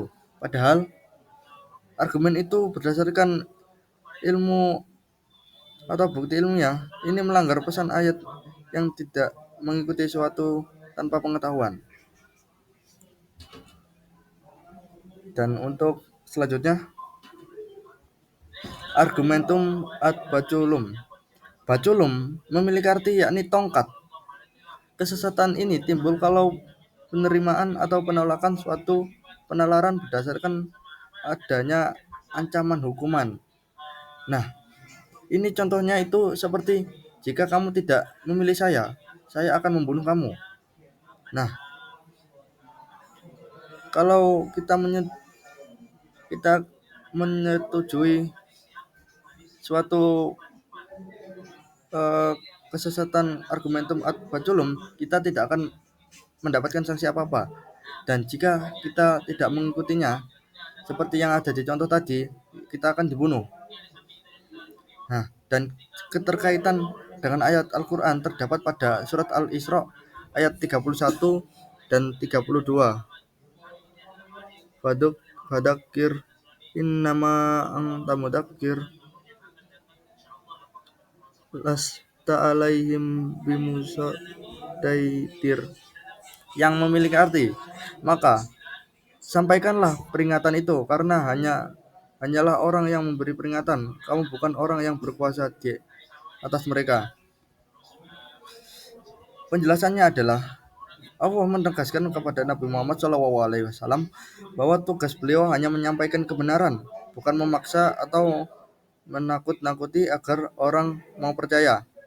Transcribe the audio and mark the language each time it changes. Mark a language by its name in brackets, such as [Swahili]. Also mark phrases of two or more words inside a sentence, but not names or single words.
[Indonesian] Padahal argumen itu berdasarkan ilmu atau bukti ilmiah. Ini melanggar pesan ayat yang tidak mengikuti suatu tanpa pengetahuan. Dan untuk selanjutnya, [Latin] argumentum ad baculum. [Indonesian] Baculum memiliki arti yakni tongkat. Kesesatan ini timbul kalau penerimaan atau penolakan suatu penalaran berdasarkan adanya ancaman hukuman. Nah, ini contohnya itu seperti jika kamu tidak memilih saya akan membunuh kamu. Nah, kalau kita menyetujui suatu kesesatan [Latin] argumentum ad baculum, [Indonesian] kita tidak akan mendapatkan sanksi apa-apa. Dan jika kita tidak mengikutinya, seperti yang ada di contoh tadi, kita akan dibunuh. Nah, dan keterkaitan dengan ayat Al-Quran terdapat pada surat Al-Isra ayat 31 dan 32. [Arabic] Fadakir innama anta mudakir lasta alaihim bimusaitir, [Indonesian] yang memiliki arti, maka sampaikanlah peringatan itu karena hanyalah orang yang memberi peringatan, kamu bukan orang yang berkuasa di atas mereka. Penjelasannya adalah Allah menegaskan kepada Nabi Muhammad SAW bahwa tugas beliau hanya menyampaikan kebenaran, bukan memaksa atau menakut-nakuti agar orang mau percaya.